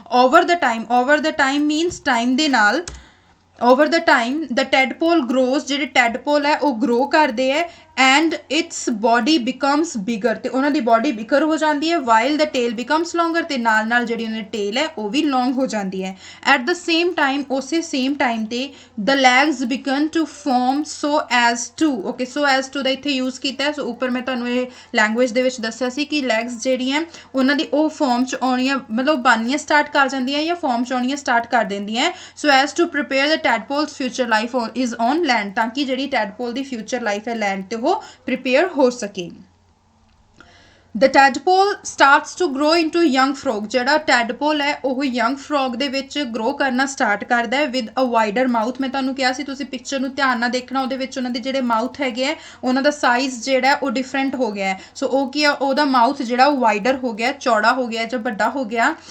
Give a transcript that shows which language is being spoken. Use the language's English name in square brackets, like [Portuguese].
[English] over the time means time [Punjabi] ਦੇ ਨਾਲ, [English] over the time the tadpole grows, [Punjabi] ਜਿਹੜੇ tadpole ਹੈ ਉਹ grow ਕਰਦੇ ਹੈ, [English] and its body becomes bigger, [Punjabi] ਤੇ ਉਹਨਾਂ ਦੀ ਬੋਡੀ ਬਿਕਰ ਹੋ ਜਾਂਦੀ ਹੈ, [English] while the tail becomes longer, [Punjabi] ਤੇ ਨਾਲ ਨਾਲ ਜਿਹੜੀ ਉਹਨਾਂ ਦੀ ਟੇਲ ਹੈ ਉਹ ਵੀ ਲੌਂਗ ਹੋ ਜਾਂਦੀ ਹੈ। [English] at the same time, [Punjabi] ਉਸੇ ਸੇਮ ਟਾਈਮ ਤੇ [English] the legs begin to form so as to, okay, so as to [Punjabi] ਦਾ ਇੱਥੇ ਯੂਜ਼ ਕੀਤਾ ਹੈ। ਸੋ ਉੱਪਰ ਮੈਂ ਤੁਹਾਨੂੰ ਇਹ ਲੈਂਗੁਏਜ ਦੇ ਵਿੱਚ ਦੱਸਿਆ ਸੀ ਕਿ ਲੈਗਸ ਜਿਹੜੀਆਂ ਉਹਨਾਂ ਦੀ ਉਹ ਫਾਰਮ 'ਚ ਆਉਣੀਆਂ, ਮਤਲਬ ਬਣਨੀਆਂ ਸਟਾਰਟ ਕਰ ਜਾਂਦੀਆਂ ਜਾਂ ਫਾਰਮ 'ਚ ਆਉਣੀਆਂ ਸਟਾਰਟ ਕਰ ਦਿੰਦੀਆਂ। [English] so as to prepare the tadpole's future life is on land, [Punjabi] ਤਾਂ ਕਿ ਜਿਹੜੀ ਟੈਡਪੋਲ ਦੀ ਫਿਊਚਰ ਲਾਈਫ ਹੈ ਲੈਂਡ ਤੇ ਉਹ prepare ਹੋ ਸਕੇ। [English] The tadpole starts to grow into young frog। [Punjabi] ਜਿਹੜਾ tadpole ਹੈ ਉਹ young frog ਦੇ ਵਿੱਚ grow ਕਰਨਾ ਸਟਾਰਟ ਕਰਦਾ ਹੈ [English] with a wider mouth। [Punjabi] ਮੈਂ ਤੁਹਾਨੂੰ ਕਿਹਾ ਸੀ ਤੁਸੀਂ ਪਿਕਚਰ ਨੂੰ ਧਿਆਨ ਨਾਲ ਦੇਖਣਾ, ਉਹਦੇ ਵਿੱਚ ਉਹਨਾਂ ਦੇ ਜਿਹੜੇ ਮਾਊਥ ਹੈਗੇ ਆ ਉਹਨਾਂ ਦਾ ਸਾਈਜ਼ ਜਿਹੜਾ ਉਹ ਡਿਫਰੈਂਟ ਹੋ ਗਿਆ ਹੈ। ਸੋ ਉਹ ਕੀ ਆ, ਉਹਦਾ ਮਾਊਥ ਜਿਹੜਾ ਉਹ ਵਾਈਡਰ ਹੋ ਗਿਆ, ਚੌੜਾ ਹੋ ਗਿਆ ਜਾਂ ਵੱਡਾ ਹੋ ਗਿਆ।